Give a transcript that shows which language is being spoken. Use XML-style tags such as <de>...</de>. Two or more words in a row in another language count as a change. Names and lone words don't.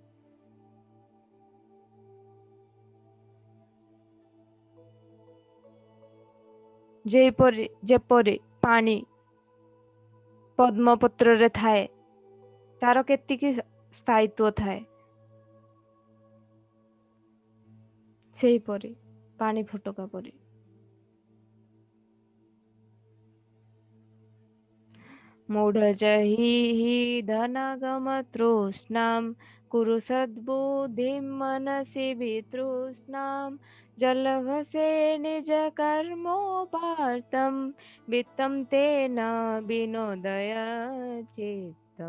<or>ଯେପରି ପାଣି ପଦ୍ମପତ୍ର ରେ ଥାଏ ତାର କେତିକି ସ୍ଥାୟିତ୍ୱ ଥାଏ, ସେହି ପରି ପାଣି ଫଟକା ପରି।</or> <sa>मूढजहि धनागम तृष्णां कुरु सद्बुद्धिं मनसि वितृष्णां जलभसे निज कर्मोपार्थं वित्तं तेन विनोदय चित्तं।</sa>